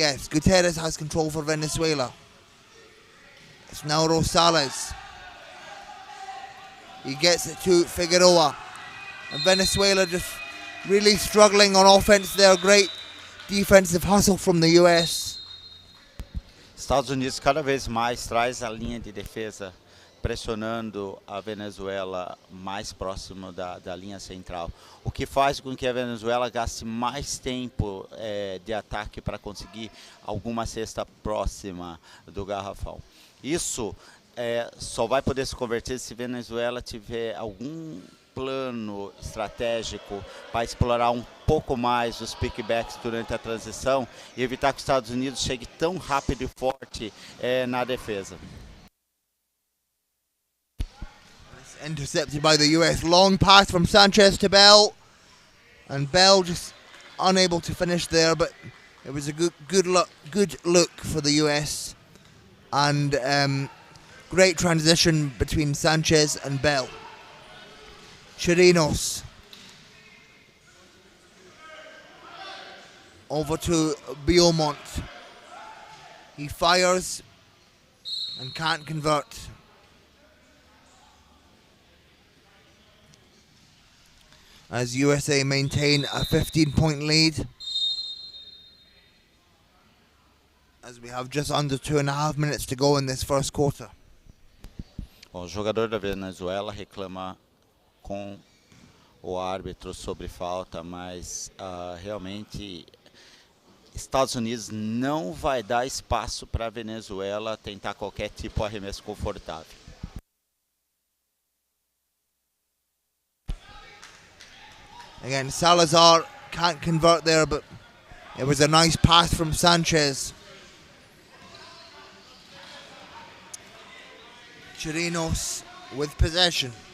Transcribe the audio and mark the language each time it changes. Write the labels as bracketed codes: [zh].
[en] Gutierrez has control for Venezuela. It's now Rosales. He gets it to Figueroa. And Venezuela just really struggling on offense there. Great defensive hustle from the US. [pt] Estados Unidos cada vez mais traz a linha de defesa, pressionando a Venezuela mais próximo da linha central, o que faz com que a Venezuela gaste mais tempo de ataque para conseguir alguma cesta próxima do garrafão. Isso só vai poder se converter se a Venezuela tiver algum plano estratégico para explorar um pouco mais os pickbacks durante a transição e evitar que os Estados Unidos chegue tão rápido e forte na defesa. [en] Intercepted by the US. Long pass from Sanchez to Bell, and Bell just unable to finish there, but it was a good look for the US, and great transition between Sanchez and Bell. Chirinos over to Beaumont. He fires and can't convert. As USA maintain a 15-point lead, as we have just under 2.5 minutes to go in this first quarter. [pt] O jogador da Venezuela reclama com o árbitro sobre falta, mas realmente Estados Unidos não vai dar espaço para a Venezuela tentar qualquer tipo de arremesso confortável. [en] Again, Salazar can't convert there, but it was a nice pass from Sanchez. Chirinos with possession.